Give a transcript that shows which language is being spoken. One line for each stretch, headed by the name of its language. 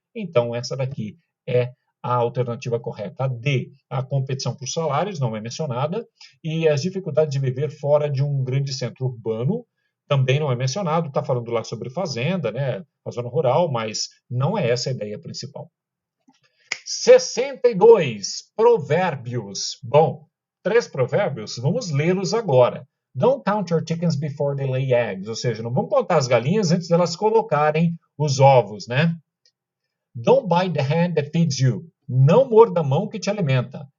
Portuguese: Então, essa daqui é a alternativa correta. A D, a competição por salários, não é mencionada, e as dificuldades de viver fora de um grande centro urbano, também não é mencionado, está falando lá sobre fazenda, né, a zona rural, mas não é essa a ideia principal. 62, provérbios. Bom, 3 provérbios, vamos lê-los agora.
English: Don't count your chickens before they lay eggs,
Portuguese: ou seja, não vamos contar as galinhas antes delas colocarem os ovos, né?
English: Don't bite the hand that feeds you.
Portuguese: Não morda a mão que te alimenta.